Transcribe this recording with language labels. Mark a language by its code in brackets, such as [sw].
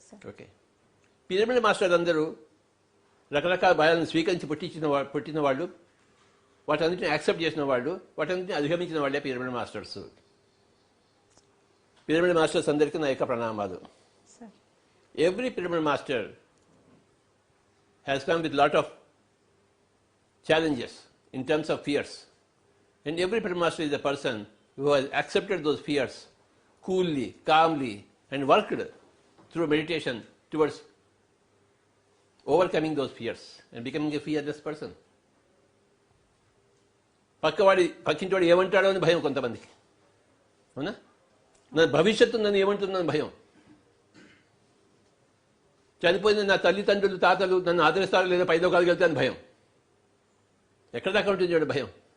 [te] Okay, pyramid మాస్టర్లు అందరూ రకరకాల భయాలను స్వీకరించి పుట్టిన వాళ్ళు వాటన్నిటిని యాక్సెప్ట్ చేసిన వాళ్ళు, వాటన్నిటిని అధిగమించిన వాళ్ళే పిరమిడ్ మాస్టర్స్. పిరమిడ్ మాస్టర్స్ అందరికీ నా యొక్క ప్రణామాలు. Sir [en] Every pyramid master has come with lot of challenges in terms of fears. And every pyramid master is a person who has accepted those fears coolly, calmly, and worked through meditation towards overcoming those fears and becoming a fearless person. [te] పక్కింటివాడు ఏమంటాడో అని భయం కొంతమందికి, అవునా? నా భవిష్యత్తు నన్ను ఏమంటుందని భయం. చనిపోయిన నా తల్లిదండ్రులు, తాతలు నన్ను ఆదరిస్తారో లేదా, పైలోకాలకు వెళ్తే అని భయం. ఎక్కడ దాకా ఉంటుంది చూడండి భయం.